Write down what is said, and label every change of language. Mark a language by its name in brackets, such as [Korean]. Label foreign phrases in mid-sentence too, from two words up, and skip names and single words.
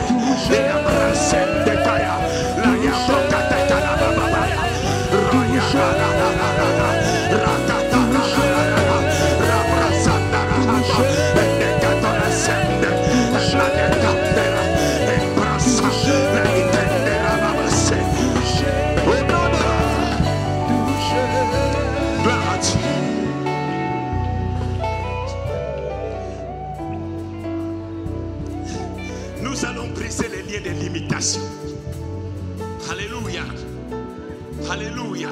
[French] eabrasende kaya, la yapokateka la bababaya, roya la la la la la la, rakata la la la la la, rabrasanda la hata, endekatola sende, emanekatela, embrasa, la itende la babase, unono, gloire à Dieu. Nous allons briser les liens de limitation. Alléluia. Alléluia.